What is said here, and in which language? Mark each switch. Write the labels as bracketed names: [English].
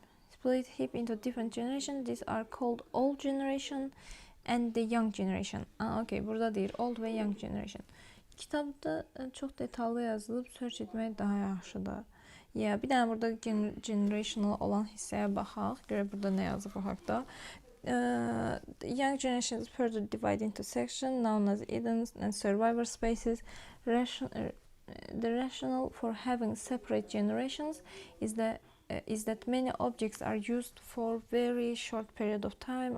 [English] Split heap into different generations. These are called old generation and the young generation. [Azerbaijani] Okay, burada deyir old və young generation. Kitabda çox detallı yazılıb, search etmək daha yaxşıdır. Ya, bir dənə burada generational olan hissəyə baxaq. Görə burada nə yazıb o haqda. [English] Young generation is further divided into sections known as hidden and survivor spaces. The rationale for having separate generations is that many objects are used for very short period of time.